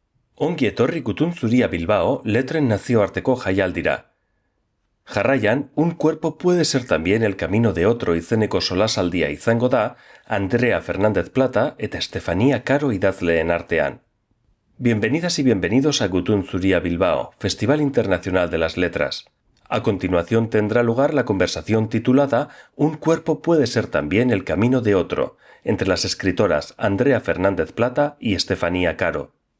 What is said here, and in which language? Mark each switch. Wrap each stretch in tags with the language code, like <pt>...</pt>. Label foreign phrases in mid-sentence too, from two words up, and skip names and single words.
<eu>Ongi etorri Gutun Zuria Bilbao letren nazioarteko jaialdira. Jarraian, un cuerpo puede ser también el camino de otro izeneko solasaldia izango da Andrea Fernández Plata eta Estefanía Caro idazleen artean.</eu> <es>Bienvenidas y bienvenidos a Gutun Zuria Bilbao, Festival Internacional de las Letras. A continuación tendrá lugar la conversación titulada Un cuerpo puede ser también el camino de otro, entre las escritoras Andrea Fernández Plata y Estefanía Caro.</es>